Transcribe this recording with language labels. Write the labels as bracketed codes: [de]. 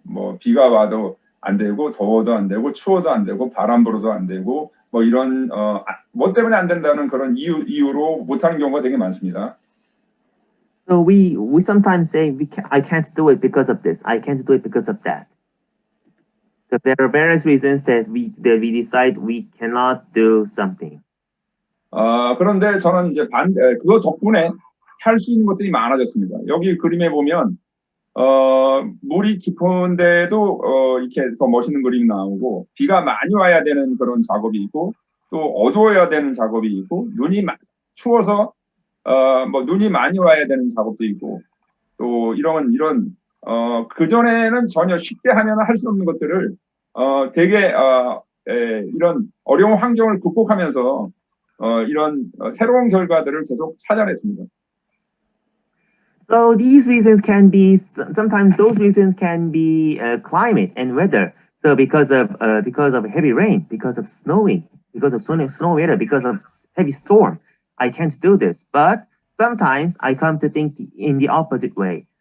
[ko] 뭐 비가 와도 안 되고 더워도 안 되고 추워도 안 되고 바람 불어도 안 되고 뭐 이런 뭐 때문에 안 된다는 그런 이유로 못하는 경우가 되게 많습니다. [en] So we sometimes say I can't do it because of this. I can't do it because of that. So there are various reasons that we decide we cannot do something. [ko] 그런데 저는 이제 그거 덕분에 할 수 있는 것들이 많아졌습니다. 여기 그림에 보면 물이 깊은데도 이렇게 더 멋있는 그림이 나오고 비가 많이 와야 되는 그런 작업이 있고 또 어두워야 되는 작업이 있고 눈이 추워서 뭐 눈이 많이 와야 되는 작업도 있고 또 이런 그 전에는 전혀 쉽게 하면 할 수 없는 것들을 되게 이런 어려운 환경을 극복하면서 이런 새로운 결과들을 계속 찾아냈습니다. [en] So these reasons can be sometimes those reasons can be climate and weather. So because of heavy rain, because of snowing, because of snow weather, because of heavy storm, I can't do this. But sometimes I come to think in the opposite way.